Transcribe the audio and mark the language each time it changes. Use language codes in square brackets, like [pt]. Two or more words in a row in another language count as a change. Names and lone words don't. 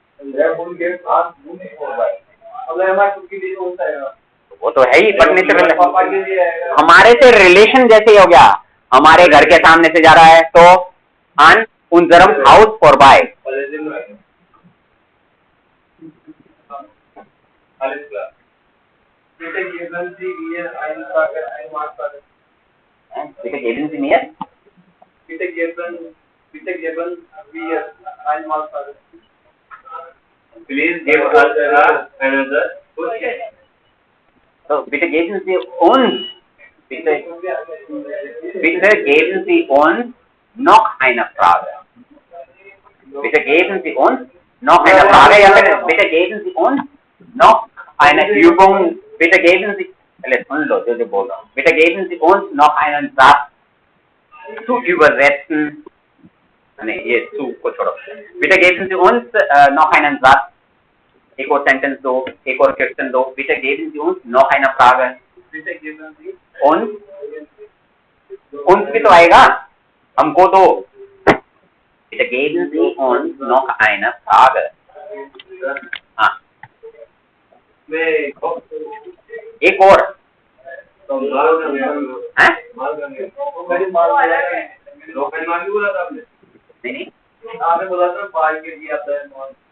[hi] वो तो है ही, पढ़ने से हमारे से रिलेशन जैसे ही हो गया। हमारे घर के सामने से जा रहा है तो [de] an unserem Haus vorbei, alles klar. Bitte geben Sie mir eine Frage, ein Maßfrage. Bitte geben Sie mir. Bitte geben wir ein Maßfrage. [en] Please give us another question. [de] So, bitte geben Sie uns. Bitte geben Sie uns noch eine Frage. Bitte geben Sie uns noch eine Frage. Ja, bitte geben Sie uns noch eine Übung. Bitte geben Sie, bitte geben Sie uns noch einen Satz zu übersetzen. Nee, bitte geben Sie uns noch einen Satz. [hi] एक और सेंटेंस दो, एक और क्वेश्चन दो. [de] बिटे geben Sie uns noch eine Frage. Bitte geben Sie [hi] uns भी तो आएगा, हमको दो. [de] बिटे geben Sie uns noch eine Frage. [hi] हाँ, एक और हैं? नहीं, आपने बोला था बाल के लिए आता है